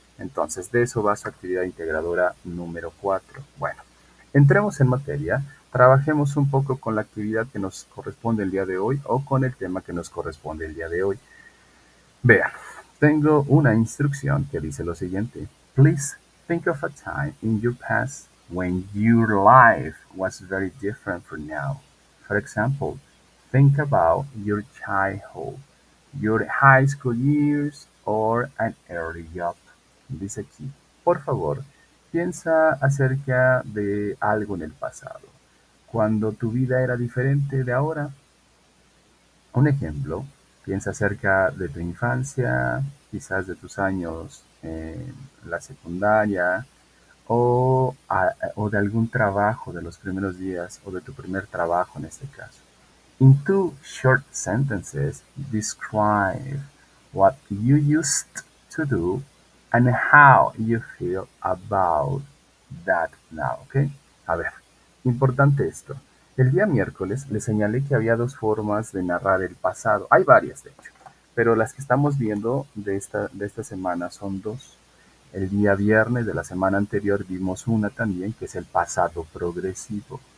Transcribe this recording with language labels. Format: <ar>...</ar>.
<es>Entonces de eso va su actividad integradora número 4. Bueno, entremos en materia, trabajemos un poco con la actividad que nos corresponde el día de hoy o con el tema que nos corresponde el día de hoy. Vean, tengo una instrucción que dice lo siguiente.</es> <en>Please think of a time in your past when your life was very different from now. For example, think about your childhood, your high school years, or an early job.</en> <es>Dice aquí, por favor, piensa acerca de algo en el pasado, cuando tu vida era diferente de ahora. Un ejemplo, piensa acerca de tu infancia, quizás de tus años en la secundaria o de algún trabajo de los primeros días o de tu primer trabajo en este caso.</es> <en>In two short sentences, describe what you used to do and how you feel about that now, ¿ok?</en> <es>A ver, importante esto. El día miércoles les señalé que había dos formas de narrar el pasado. Hay varias, de hecho, pero las que estamos viendo de esta semana son dos. El día viernes de la semana anterior vimos una también, que es el pasado progresivo.</es>